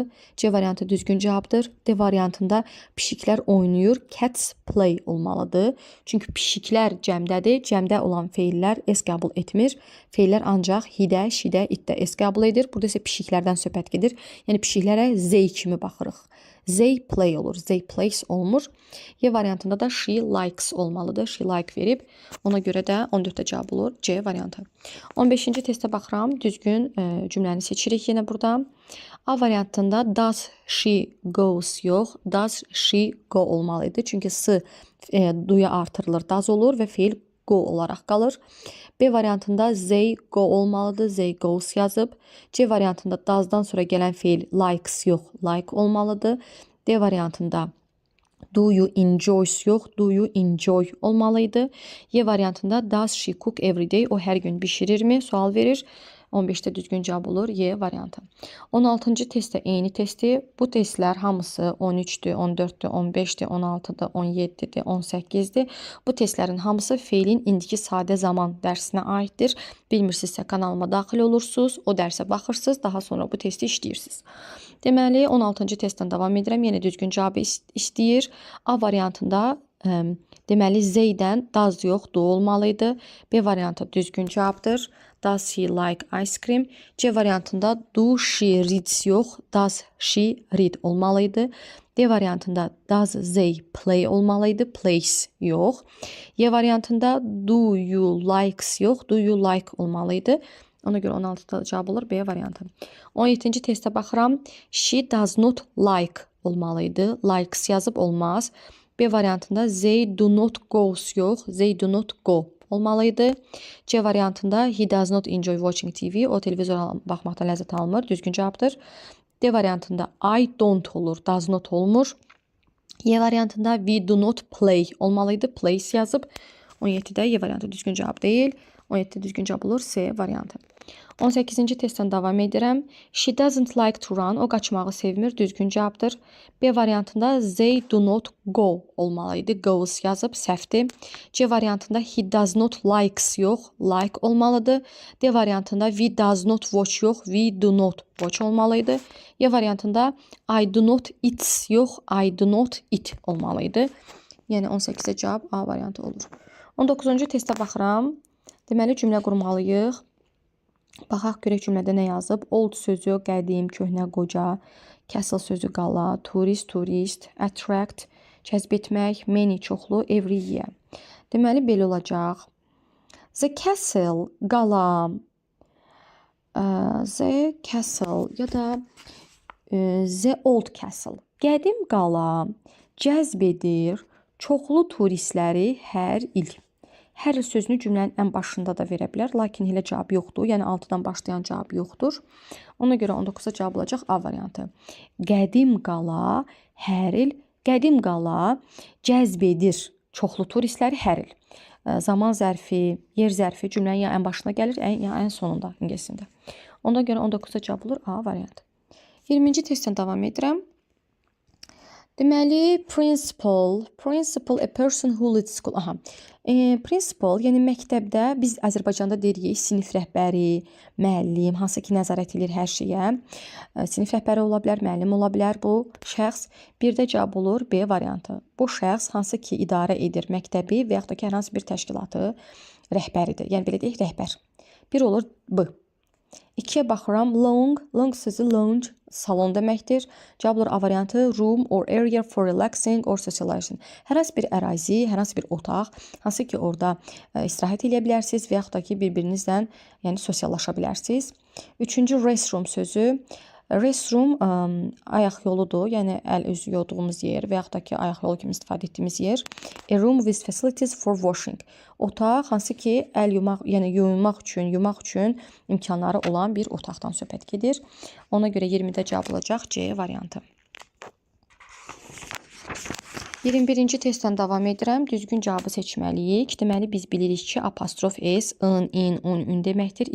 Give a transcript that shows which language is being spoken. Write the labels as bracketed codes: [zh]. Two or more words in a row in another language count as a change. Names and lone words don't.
[az] C variantı düzgün cavabdır. D variantında pişiklər oynayır. [en] Cats play olmalıdır. [az] Çünki pişiklər cəmdədir. Cəmdə olan feillər S qəbul etmir. Feillər ancaq hidə, şidə, itdə S qəbul edir. Burada isə pişiklərdən söhbət gedir. Yəni pişiklərə Z kimi baxırıq. [en] They play [az] olur. [en] They plays [az] olmur. Y variantında da [en] she likes [az] olmalıdır. [en] She like [az] verib. Ona görə də 14-də cavab olur. C variantı. 15-ci testə baxıram. Düzgün cümləni seçirik yenə burada. A variantında [en] does she goes [az] yox. [en] Does she go [az] olmalıydı. Çünki s duya artırılır. Does olur və feil go olaraq qalır. B variantında [en] they go [az] olmalıdır. [en] They goes [az] yazıb. C variantında does'dan sonra gələn feil likes yox, like olmalıdır. D variantında [en] do you enjoys [az] yox, [en] do you enjoy [az] olmalıydı. [en] Y variantında does she cook every day? [az] O hər gün bişirirmi? Sual verir. 15-də düzgün cavab olur. Y variantı. 16-cı testdə eyni testi. Bu testlər hamısı 13-dür, 14-dür, 15-dir, 16-dır, 17-dir, 18-dir. Bu testlərin hamısı feilin indiki sadə zaman dərsinə aiddir. Bilmirsinizsə kanalıma daxil olursunuz, o dərsə baxırsınız, daha sonra bu testi işləyirsiniz. Deməli, 16-cı testdən davam edirəm. Yenə düzgün cavabı istəyir. A variantında deməli Z-dən does yox, do olmalıydı. B variantı düzgün cavabdır. [en] Does he like ice cream? [az] C variantında [en] do she reads [az] yox, [en] does she read [az] olmalıydı. D variantında [en] does they play [az] olmalıydı, plays yox. Y variantında [en] do you likes [az] yox, [en] do you like [az] olmalıydı. Ona görə 16-da cavab olur B variantı. 17-ci testə baxıram. [en] She does not like olmalıydı. [az] Likes yazıb olmaz. B variantında [en] they do not goes [az] yox, [en] they do not go [az] olmalıydı. [en] C variantında he does not enjoy watching TV. [az] O televizora baxmaqdan ləzzət almır. Düzgün cavabdır. D variantında [en] I don't [az] olur, [en] does not [az] olmur. Y variantında [en] we do not play [az] olmalıydı. Plays yazıb. 17-də Y variantı düzgün cavab deyil. 17-də düzgün cavab olur C variantı. 18-ci testdən davam edirəm. [en] She doesn't like to run. [az] O qaçmağı sevmir. Düzgün cavabdır. B variantında [en] they do not go [az] olmalıydı. Goes yazıb səhvdir. C variantında [en] he does not likes [az] yox, like olmalıdır. D variantında [en] we does not watch [az] yox, [en] we do not watch [az] olmalıydı. Y variantında [en] I do not eat [az] yox, [en] I do not eat [az] olmalıydı. Yəni 18-də cavab A variantı olur. 19-cu testə baxıram. Deməli cümlə qurmalıyıq. Baxaq görək cümlədə nə yazıb. Old sözü qədim, köhnə, qoca, castle sözü qala, turist, attract, cəzb etmək, many çoxlu, [en] every year. [az] Deməli belə olacaq. [en] The castle qala, the castle ya da the old castle. [az] Qədim qala cəzb edir çoxlu turistləri hər il. Hər il sözünü cümlənin ən başında da verə bilər, lakin elə cavab yoxdur. Yəni 6-dan başlayan cavab yoxdur. Ona görə 19-a cavab olacaq A variantı. Qədim qala hər il, qədim qala cəzb edir çoxlu turistləri hər il. Zaman zərfi, yer zərfi cümlənin ya ən başına gəlir, ya ən sonunda ingiliscəsində. Ona görə 19-a cavab olur A variantı. 20-ci testdən davam edirəm. Deməli, [en] principal, a person who leads school. Aha. [az] Principal, yəni məktəbdə biz Azərbaycanda deyirik sinif rəhbəri, müəllim, hansı ki nəzarət edir hər şeyə. Sinif rəhbəri ola bilər, müəllim ola bilər bu şəxs. Bir də cavab olur B variantı. Bu şəxs hansı ki idarə edir məktəbi və yaxud da ki hər hansı bir təşkilatı rəhbəridir. Yəni belə deyək, rəhbər. Bir olur B. 2-yə baxıram. Long sözü lounge, salon deməkdir. Cavab olur A variantı. [en] Room or area for relaxing or socializing. [az] Hər hansı bir ərazi, hər hansı bir otaq, hansı ki orada istirahət edə bilərsiniz və yaxud da ki bir-birinizlə yəni sosiallaşa bilərsiniz. 3-cü restroom sözü. Restroom ayaq yoludur, yəni əl üzü yuyduğumuz yer və yaxud da ki ayaq yolu kimi istifadə etdiyimiz yer. [en] A room with facilities for washing. [az] Otaq hansı ki əl yumaq, yəni yumaq üçün imkanları olan bir otaqdan söhbət gedir. Ona görə 20-də cavab olacaq C variantı. 21-ci testdən davam edirəm. Düzgün cavabı seçməliyik. Deməli, biz bilirik ki, apostrof S, ın deməkdir.